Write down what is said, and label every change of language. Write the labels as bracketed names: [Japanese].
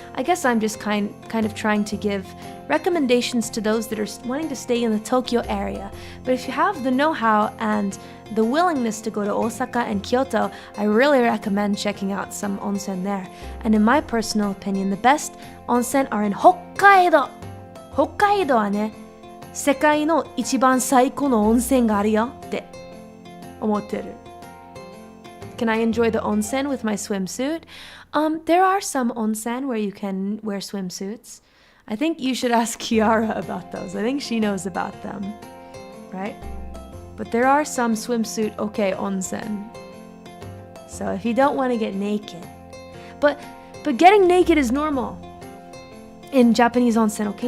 [English] I guess I'm just kind of trying to give recommendations to those that are wanting to stay in the Tokyo area. But if you have the know-how and the willingness to go to Osaka and Kyoto, I really recommend checking out some onsen there. And in my personal opinion, the best onsen are in Hokkaido. [Japanese] Hokkaido はね、世界の一番最高の温泉があるよって思ってる。 [English] Can I enjoy the onsen with my swimsuit? There are some onsen where you can wear swimsuits. I think you should ask Kiara about those. I think she knows about them, right? But there are some swimsuit okay onsen. So if you don't want to get naked, but getting naked is normal in Japanese onsen, okay?